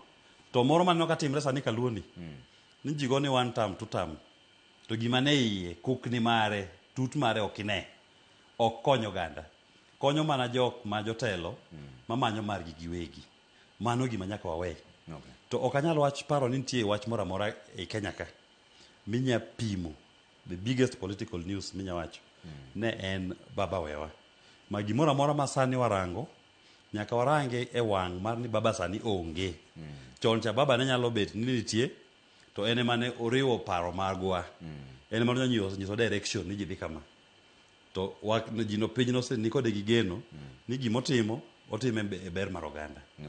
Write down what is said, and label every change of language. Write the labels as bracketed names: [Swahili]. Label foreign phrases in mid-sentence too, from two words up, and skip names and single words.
[Luo (Kenya and Tanzania)] To moro maneno katimre sani kaluoni, ni ji go ni [English] one term, two term, [Luo (Kenya and Tanzania)] to gima ne iye, kukni mare, tut mare ok ine, ok konyo oganda. Konyo mana jok ma jotelo mamanyo margi giwegi. Mano gima nyaka wawe. To ok anyal paro ni nitie wach moro amora e Kenya ka minya pimo, [English] the biggest political news [Luo (Kenya and Tanzania)] minya wacho ne en baba wewa. Ma gimoro amora ma sani warango, nyaka warange e wang' mar ni baba sani onge. Chon cha baba ne nyalo bet ni nitie, to ene mane oriwo paro magwa. Ene mane nyiso direction ni ji dhi kama. To ji no piny no ni kode gi geno ni gimotimo otime e ber mar oganda.